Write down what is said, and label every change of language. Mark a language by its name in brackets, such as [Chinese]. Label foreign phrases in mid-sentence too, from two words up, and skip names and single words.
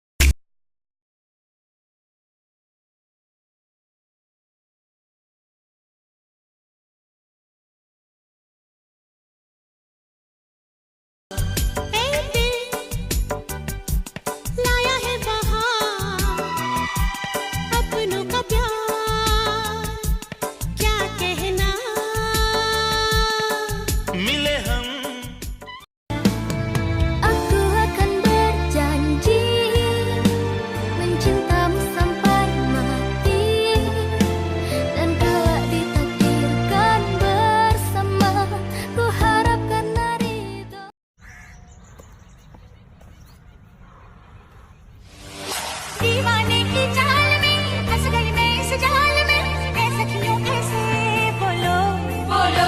[Hindi] Baby, लाया है बहार अपनों का प्यार, क्या कहना मिले हम [Indonesian] aku akan berjanji mencintamu sampai mati, dan kelak ditakdirkan bersama, ku harap karena ridho. [Hindi] दीवाने की चाल में फंस गई मैं इस जाल में, ऐसा क्यों ऐसे बोलो बोलो।